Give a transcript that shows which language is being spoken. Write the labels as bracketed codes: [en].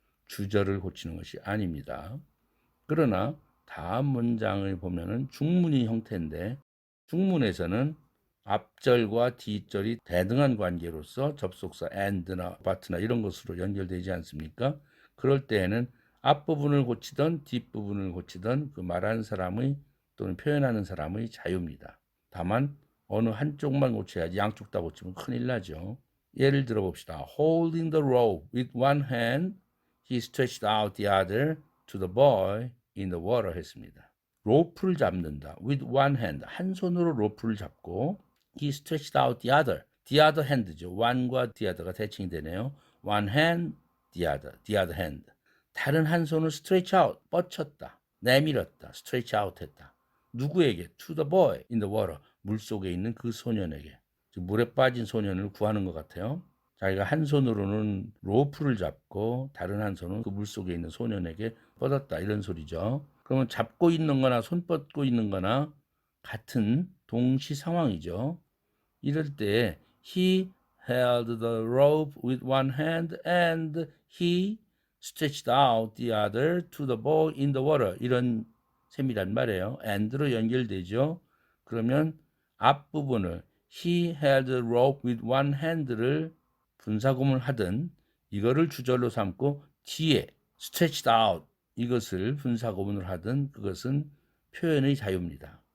[ko] 주절을 고치는 것이 아닙니다. 그러나 다음 문장을 보면은 중문이 형태인데 중문에서는 앞절과 뒷절이 대등한 관계로서 접속사 and나 but나 이런 것으로 연결되지 않습니까? 그럴 때에는 앞부분을 고치던 뒷부분을 고치던 그 말하는 사람의 또는 표현하는 사람의 자유입니다. 다만 어느 한쪽만 고쳐야지 양쪽 다 고치면 큰일 나죠. 예를 들어 봅시다. [en] Holding the rope with one hand, he stretched out the other to the boy in the water 했습니다. [ko] 로프를 잡는다. [en] with one hand. [ko] 한 손으로 로프를 잡고 [en] he stretched out the other hand죠. one과 the other가 [ko] 대칭이 되네요. [en] one hand, the other hand. [ko] 다른 한 손을 [en] stretch out, [ko] 뻗쳤다. 내밀었다. [en] stretch out 했다. [ko] 누구에게? [en] to the boy in the water. [ko] 물속에 있는 그 소년에게. 물에 빠진 소년을 구하는 것 같아요. 자기가 한 손으로는 로프를 잡고 다른 한 손은 그 물속에 있는 소년에게 뻗었다. 이런 소리죠. 그러면 잡고 있는 거나 손 뻗고 있는 거나 같은 동시 상황이죠. 이럴 때 [en] he held the rope with one hand and he stretched out the other to the boy in the water. [ko] 이런 셈이란 말이에요. and로 연결되죠. 그러면 앞부분을 [en] he held the rope with one hand [ko] 를 분사구문을 하든 이거를 주절로 삼고 뒤에 [en] stretched out [ko] 이것을 분사구문을 하든 그것은 표현의 자유입니다.